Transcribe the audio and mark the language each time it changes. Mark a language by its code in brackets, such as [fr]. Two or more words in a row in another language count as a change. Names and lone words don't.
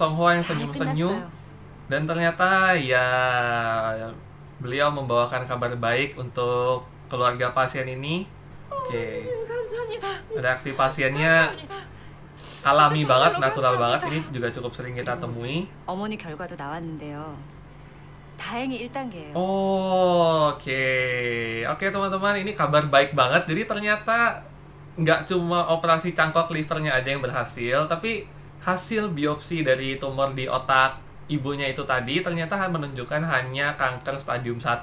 [id] Songhwa yang senyum-senyum dan ternyata ya beliau membawakan kabar baik untuk keluarga pasien ini. Oke. Reaksi pasiennya alami banget, natural banget. Ini juga cukup sering kita temui. [ko] 어머니 결과도 나왔는데요. 다행히 1단계예요. [id] Oke teman-teman, ini kabar baik banget. Jadi ternyata nggak cuma operasi cangkok livernya aja yang berhasil, tapi hasil biopsi dari tumor di otak ibunya itu tadi ternyata menunjukkan hanya kanker stadium 1.